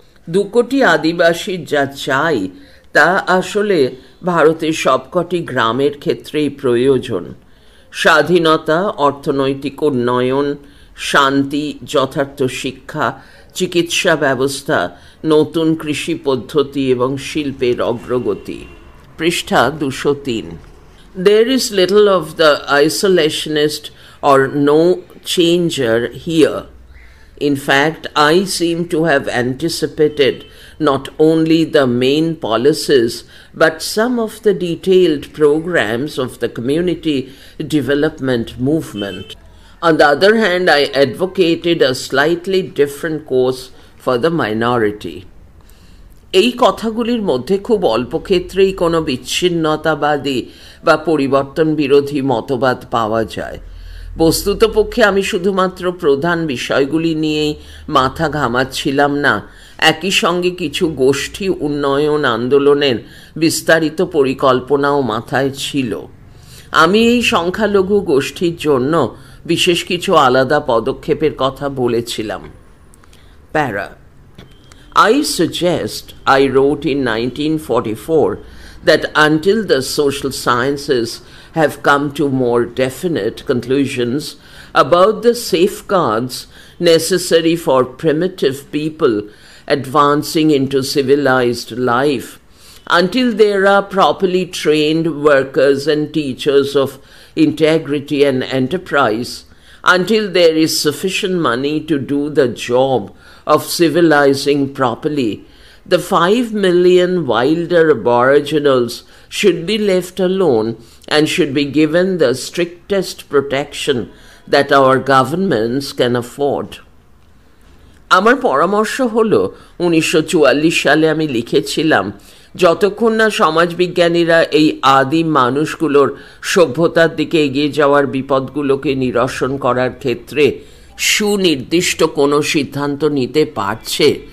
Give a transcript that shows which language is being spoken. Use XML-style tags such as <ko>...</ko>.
<bn>2 কোটি আদিবাসী যা চাই তা আসলে ভারতের সবকটি গ্রামের ক্ষেত্রেই প্রয়োজন। স্বাধীনতা, অর্থনৈতিক উন্নয়ন, শান্তি, যথার্থ শিক্ষা, চিকিৎসা ব্যবস্থা, নতুন কৃষি পদ্ধতি এবং শিল্পের অগ্রগতি। পৃষ্ঠা 203।</bn> <en>There is little of the isolationist or no changer here. In fact, I seem to have anticipated not only the main policies but some of the detailed programs of the community development movement. On the other hand, I advocated a slightly different course for the minority.</en> <bn>এই কথাগুলির মধ্যে খুব অল্প ক্ষেত্রেই কোনো বিচ্ছিন্নতাবাদী বা পরিবর্তন বিরোধী মতবাদ পাওয়া যায়। বস্তুতপক্ষে আমি শুধুমাত্র প্রধান বিষয়গুলি নিয়েই মাথা ঘামাচ্ছিলাম না, একই সঙ্গে কিছু গোষ্ঠী উন্নয়ন আন্দোলনের বিস্তারিত পরিকল্পনাও মাথায় ছিল। আমি এই সংখ্যালঘু গোষ্ঠীর জন্য বিশেষ কিছু আলাদা পদক্ষেপের কথা বলেছিলাম।</bn> <en>Para I suggest, I wrote in 1944, that until the social sciences have come to more definite conclusions about the safeguards necessary for primitive people advancing into civilized life, until there are properly trained workers and teachers of integrity and enterprise, until there is sufficient money to do the job of civilizing properly, the 5 million wilder Aboriginals should be left alone and should be given the strictest protection that our governments can afford.</en> <bn>আমার পরামর্শ হলো 1944 সালে আমি লিখেছিলাম, যতক্ষণ না সমাজবিজ্ঞানীরা এই আদিম মানুষগুলোর সভ্যতার দিকে এগিয়ে যাওয়ার বিপদগুলোকে নিরসন করার ক্ষেত্রে সুনির্দিষ্ট কোনো সিদ্ধান্ত নিতে পারছে,</bn>